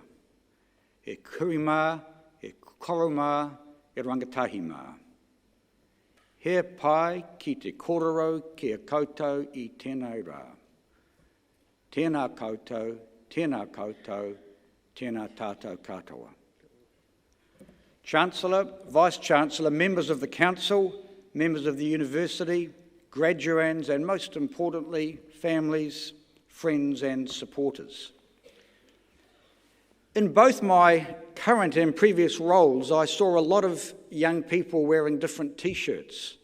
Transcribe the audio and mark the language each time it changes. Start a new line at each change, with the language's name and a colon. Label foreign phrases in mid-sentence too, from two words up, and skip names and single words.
Māori: E kuri mā, e koro mā, e rangatahi mā. He pai ki te kōrero ki a koutou i tēnei rā. Tēnā koutou, tēnā koutou, tēnā tātou katoa.
English: Chancellor, Vice-Chancellor, members of the Council, members of the University, graduands, and most importantly, families, friends and supporters. In both my current and previous roles, I saw a lot of young people wearing different T-shirts.